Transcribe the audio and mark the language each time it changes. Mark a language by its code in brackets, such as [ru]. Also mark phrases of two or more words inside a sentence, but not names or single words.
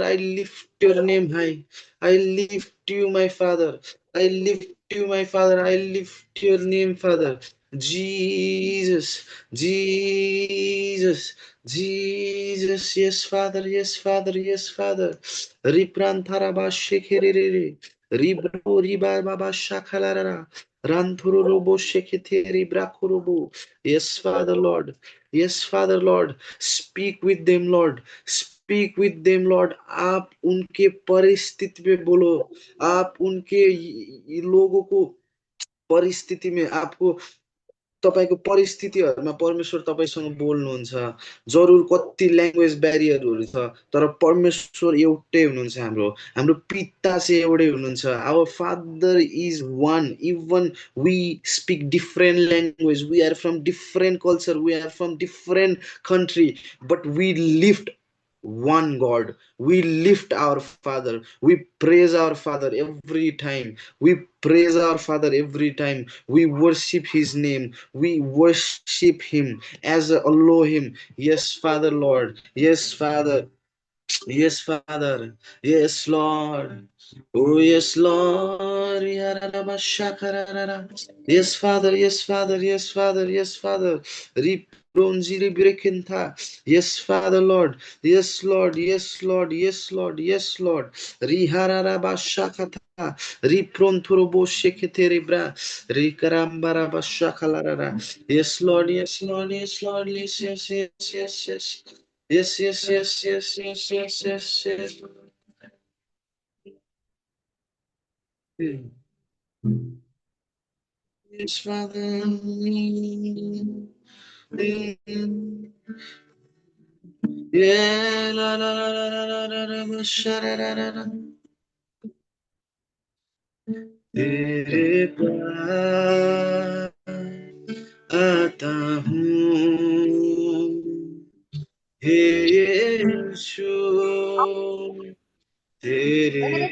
[en] I lift your name high. I lift you, my Father. I lift you, my Father. I lift your name, Father. Jesus, Jesus, Jesus. Yes, Father. Yes, Father. Yes, Father. Riprantaraba shekerere. Ribro riba baba shakalarara. Ranturu robo shekete ribra kurubu. Yes, Father, Lord. Yes, Father, Lord. Speak with them, Lord. Speak with them, Lord. [hi] आप उनके परिस्थिति में बोलो। आप उनके लोगों को परिस्थिति में आपको [ne] तपाईको परिस्थितिहरूमा परमेश्वर तपाईसँग बोल्नुहुन्छ। जरुर कति [en] language barriers [ne] छ, तर परमेश्वर एउटै हुनुहुन्छ। हाम्रो हाम्रो पिता चाहिँ एउटै हुनुहुन्छ। [en] Our father is one. Even we speak different language, we are from different culture, we are from different country, but we lift one God. We lift our Father. We praise our Father every time. We praise our Father every time. We worship His name. We worship Him as Elohim. Yes, Father, Lord. Yes, Father. Yes, Father. Yes, Lord. Oh, yes, Lord. Yes, Father. Yes, Father. Yes, Father. Yes, Father. Ripronziri Brekenta. Yes, Father, Lord. Yes, Lord. Yes, Lord. Yes, Lord. Yes, Lord. Rihararabashakata. Riprontorobo sheketerebra. Rikarambarabashakalarara. Yes, Lord. Yes, Lord. Yes, Lord. Yes, yes, yes, yes, yes. Yes, yes, yes, yes, yes, yes, yes, yes. Yes, Father. Yeah, la la la la la la la la, sha-ra-ra-ra-ra. [hi] तेरे पास आता हूँ हे यीशु, तेरे